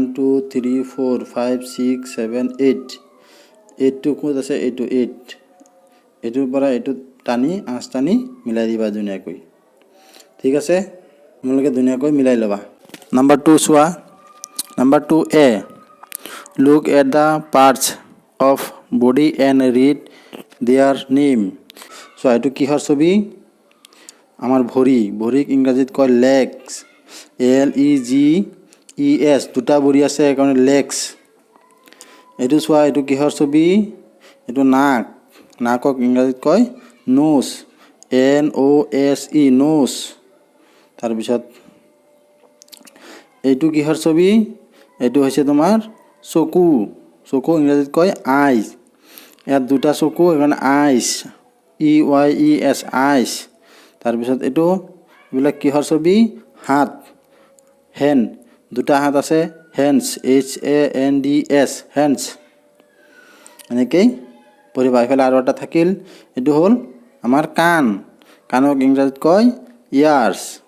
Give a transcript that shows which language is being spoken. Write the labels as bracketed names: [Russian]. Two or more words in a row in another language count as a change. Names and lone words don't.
[Assamese] 2 3 4 5 6 7 8 8 টো ক'ত আছে এইটো 8 এটোৰ পৰা এটো টানি আঁচ টানি মিলাই দিবা ধুনীয়াকৈ ঠিক আছে তোমালোকে ধুনীয়াকৈ মিলাই লবা নাম্বাৰ 2 চোৱা নাম্বাৰ 2A [English] look at the parts of body and read their name so [Assamese] এটো কিহৰ ছবি আমাৰ ভৰিক ইংৰাজীত কয় legs LEGS দুটা ভৰি আছে কাৰণ legs এটো চোৱা এটো কিহৰ ছবি এটো নাকক ইংৰাজীত কয় [English] nose NOSE nose [Assamese] তাৰ পিছত এটো কিহৰ ছবি এটো হৈছে তোমাৰ চকু ইংৰাজীত কয় eyes ইয়াত দুটা চকু এখানে [English] eyes EYES eyes [Assamese] তাৰ পিছত এটো বিলা কিহৰ ছবি হাত hand দুটা হাত আছে [English] hands HANDS hands [Assamese] এনেকৈ পঢ়িবা এইফালে আৰু এটা থাকিল এইটো হ'ল আমাৰ কাণ কাণক ইংৰাজীত কয় ইয়াৰ্ছ